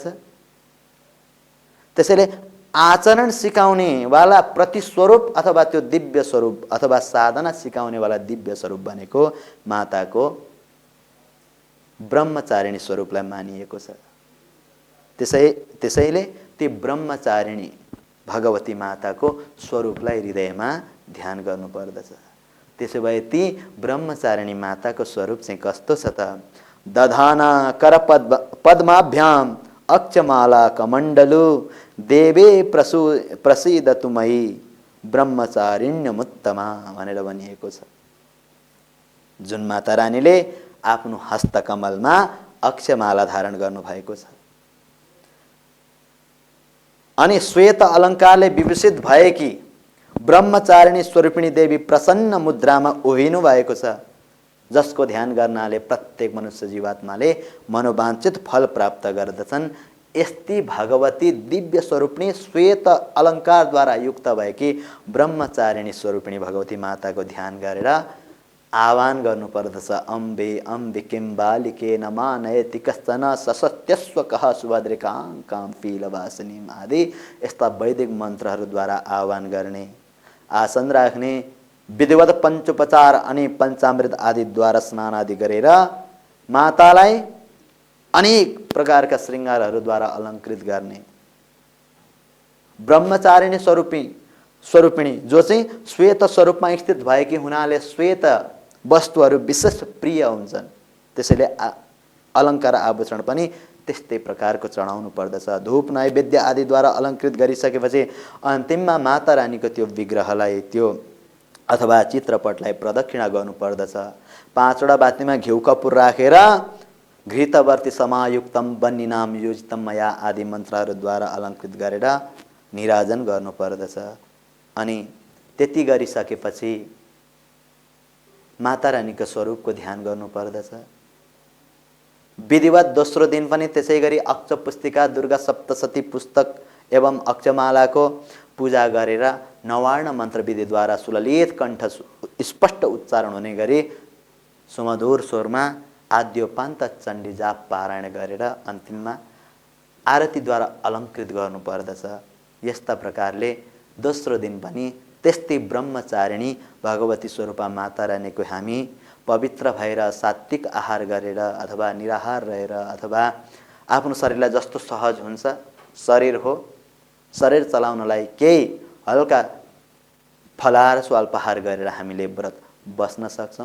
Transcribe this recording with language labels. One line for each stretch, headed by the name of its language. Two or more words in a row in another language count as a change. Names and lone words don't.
Nepali: त्यसैले आचरण सिकाउने वाला प्रतिस्वरूप अथवा त्यो दिव्य स्वरूप अथवा साधना सिकाउने वाला दिव्य स्वरूप भनेको माताको ब्रह्मचारिणी स्वरूपलाई मानिएको छ। त्यसैले ती ब्रह्मचारिणी भगवती माताको स्वरूपलाई हृदयमा ध्यान गर्नुपर्दछ। त्यसो भए ती ब्रह्मचारिणी माताको स्वरूप चाहिँ कस्तो छ त?
Sanskrit: दधाना कर पद्माभ्याम अक्षमाला कमण्डलु देवे प्रसीदतु मयि ब्रह्मचारिण्यमुत्तमा
Nepali: भनेर भनिएको छ। जुन माता रानीले आफ्नो हस्तकमलमा अक्षमाला धारण गर्नुभएको छ अनि श्वेत अलङ्कारले विभूषित भएकी ब्रह्मचारिणी स्वरूपिणी देवी प्रसन्न मुद्रामा उभिनु भएको छ, जसको ध्यान गर्नाले प्रत्येक मनुष्य जीवात्माले मनोवाञ्छित फल प्राप्त गर्दछन्। यस्ती भगवती दिव्य स्वरूपिणी श्वेत अलङ्कारद्वारा युक्त भएकी ब्रह्मचारिणी स्वरूपिणी भगवती माताको ध्यान गरेर आह्वान गर्नुपर्दछ।
Sanskrit: अम्बे अम्बिकें बालिके नमानयति कश्चन ससत्यस्वकः सुभद्रिकां कां पीलवासिनीम्
Nepali: आदि यस्ता वैदिक मन्त्रहरूद्वारा आह्वान गर्ने, आसन राख्ने, विधिवत पञ्चोपचार अनि पञ्चामृत आदिद्वारा स्नान आदि गरेर मातालाई अनेक प्रकारका श्रृङ्गारहरूद्वारा अलङ्कृत गर्ने। ब्रह्मचारिणी स्वरूपिणी जो चाहिँ श्वेत स्वरूपमा स्थित भएकी हुनाले श्वेत वस्तुहरू विशेष प्रिय हुन्छन्, त्यसैले अलङ्कार आभूषण पनि त्यस्तै प्रकारको चढाउनु पर्दछ। धूप नैवेद्य आदिद्वारा अलङ्कृत गरिसकेपछि अन्तिममा माता रानीको त्यो विग्रहलाई त्यो अथवा चित्रपटलाई प्रदक्षिणा गर्नुपर्दछ। 5 वटा बातीमा घिउ कपुर राखेर
Sanskrit: घृतवर्ती समायुक्तम बन्निनाम योजितम मया
Nepali: आदि मन्त्रहरूद्वारा अलङ्कृत गरेर निराजन गर्नुपर्दछ। अनि त्यति गरिसकेपछि माता रानीको स्वरूपको ध्यान गर्नुपर्दछ। विधिवत दोस्रो दिन पनि त्यसै गरी अक्ष पुस्तिका, दुर्गा सप्तशती पुस्तक एवं अक्षमालाको पूजा गरेर नवार्ण मन्त्र विधिद्वारा सुललित कण्ठ स्पष्ट उच्चारण हुने गरी सुमधुर स्वरमा आद्योपान्त चण्डी जाप पारायण गरेर अन्तिममा आरतीद्वारा अलङ्कृत गर्नुपर्दछ। यस्ता प्रकारले दोस्रो दिन पनि त्यस्तै ब्रह्मचारिणी भगवती स्वरूपा माता रानीको हामी पवित्र भएर सात्विक आहार गरेर अथवा निराहार रहेर अथवा आफ्नो शरीरलाई जस्तो सहज हुन्छ, शरीर हो, शरीर चलाउनलाई केही हल्का फलाहार स्वाल्पाहार गरेर हामीले व्रत बस्न सक्छौँ।